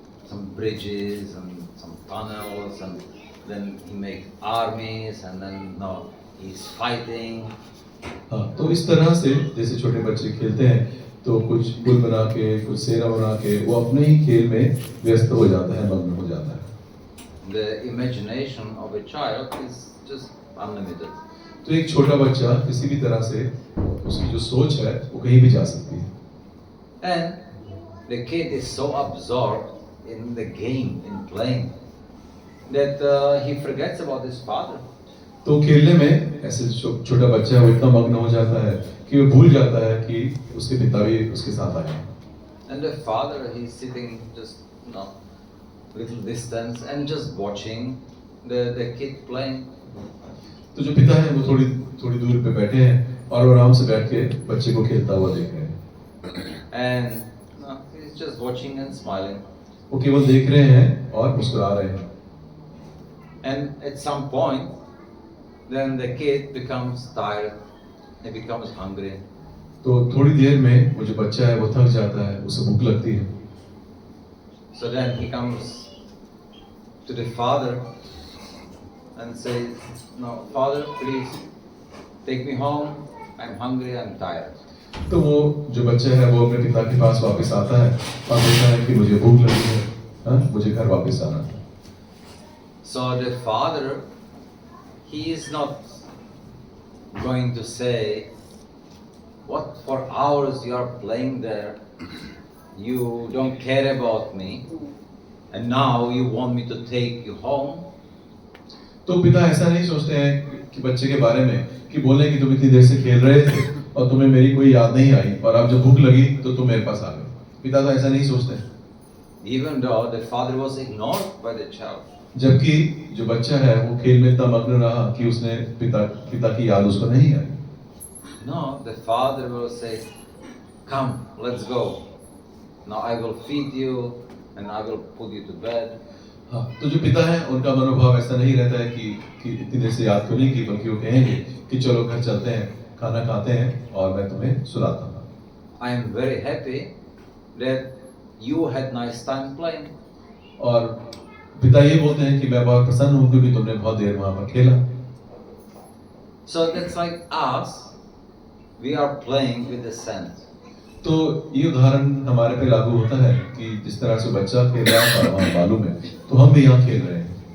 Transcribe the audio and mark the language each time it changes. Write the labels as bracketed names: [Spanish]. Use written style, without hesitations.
[English] Some bridges and some tunnels and then he makes armies and then now he's fighting. [Hindi] हाँ, तो इस तरह से जैसे छोटे बच्चे खेलते हैं तो कुछ पुल बना के, कुछ सेना बना के वो अपने ही खेल में व्यस्त हो जाता है, मग्न हो जाता है। [English] The imagination of a child is just unlimited. [Hindi] तो एक छोटा बच्चा किसी भी तरह से उसकी जो सोच है वो कहीं भी जा सकती है। [English] And the kid is so absorbed in the game, in playing, that he forgets about his father. [Hindi] तो खेलने में ऐसे छोटा बच्चा है वो इतना मग्न हो जाता है कि वो भूल जाता है कि उसके पिता भी उसके साथ आए हैं। [English] And the father, he's sitting just little distance and just watching the kid playing. [Hindi] तो जो पिता है वो थोड़ी दूर पे बैठे हैं और वो आराम से बैठ के बच्चे को खेलता हुआ देख रहे हैं। [English] And he's just watching and smiling. [Hindi] वो केवल देख रहे हैं और मुस्कुरा रहे हैं। [English] And at some point, then the kid becomes tired. he becomes hungry. [Hindi] तो थोड़ी देर में वो जो बच्चा है वो थक जाता है, उसे भूख लगती है। [English] So then he comes to the father and says, "No, father, please take me home. I'm hungry. I'm tired." [Hindi] तो वो जो बच्चा है वो अपने पिता के पास वापस आता है और बोलता है कि मुझे भूख लगी है, हाँ, मुझे घर वापस आना है। [English] So the father, he is not going to say, "What for hours you are playing there? You don't care about me, and now you want me to take you home." [Hindi] तो पिता ऐसा नहीं सोचते हैं कि बच्चे के बारे में कि बोले कि तुम इतनी देर से खेल रहे थे और तुम्हें मेरी कोई याद नहीं आई और अब जब भूख लगी तो तुम मेरे पास आ गए। पिता तो ऐसा नहीं सोचते। [English] Even though the father was ignored by the child. [Hindi] जबकि जो बच्चा है वो खेल में इतना मग्न रहा कि उसने पिता की याद उसको नहीं आई। [English] No, the father will say, "Come, let's go. Now I will feed you and I will put you to bed." [Hindi] हाँ, तो जो पिता है उनका मनोभाव ऐसा नहीं रहता है कि इतनी देर से याद क्यों नहीं की, बल्कि वो कहेंगे कि चलो घर चलते हैं, खाना खाते हैं और मैं तुम्हें सुलाता हूँ। [English] I am very happy that you had nice time playing. [Hindi] और पिता ये बोलते हैं कि मैं बहुत प्रसन्न हूँ क्योंकि तुमने बहुत देर वहाँ पर खेला। [English] So that's like us, we are playing with the sand. [Hindi] तो ये उदाहरण हमारे पे लागू होता है कि जिस तरह से बच्चा खेल रहा था वहाँ बालू में, तो हम भी यहाँ खेल रहे हैं।